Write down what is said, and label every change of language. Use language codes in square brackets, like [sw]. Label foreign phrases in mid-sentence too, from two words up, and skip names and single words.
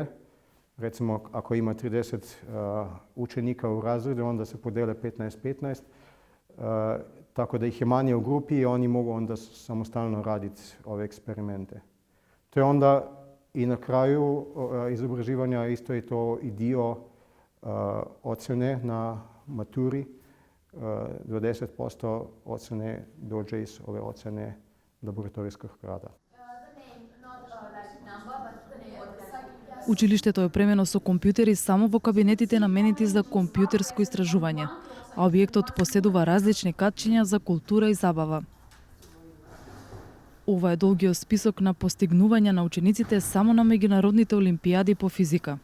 [bs] Recimo, ako ima 30 učenika u razredu, onda se podele 15-15, tako da ih je manje u grupi i oni mogu onda samostalno raditi ove eksperimente. To je onda i na kraju izobraživanja isto je to i dio ocjene na maturi. 20% ocjene dođe iz ove ocjene laboratorijskog rada. [mk] Училиштето е опремено со компјутери само во кабинетите наменети за компјутерско истражување, а објектот поседува различни катчиња за култура и забава. Ова е долгиот список на постигнувања на учениците само на меѓународните олимпијади по физика.